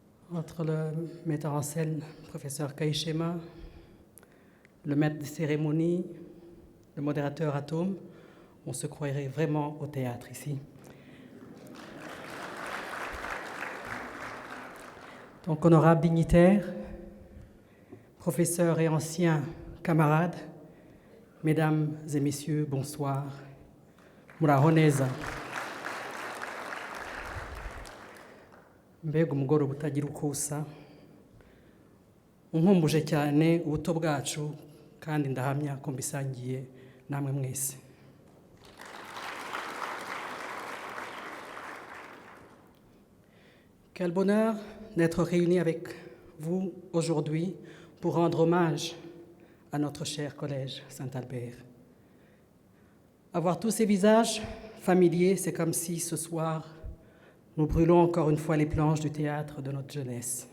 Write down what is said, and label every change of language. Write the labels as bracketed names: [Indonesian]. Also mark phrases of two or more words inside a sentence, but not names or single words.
[French] Entre le metteur en scène, professeur Kaishema, le maître de cérémonie, le modérateur Atome, on se croirait vraiment au théâtre ici. Donc, honorables dignitaires, professeurs et anciens camarades, mesdames et messieurs, bonsoir. [Kinyarwanda] Murahoneza. Mbega umugoroba utagira uko usa, unkumbuje cyane ubuto bwacu kandi ndahamya ko mbisangiye namwe mwese. [French] Quel bonheur d'être réunis avec vous aujourd'hui pour rendre hommage à notre cher collège Saint-Albert. Avoir tous ces visages familiers, c'est comme si ce soir, nous brûlons encore une fois les planches du théâtre de notre jeunesse.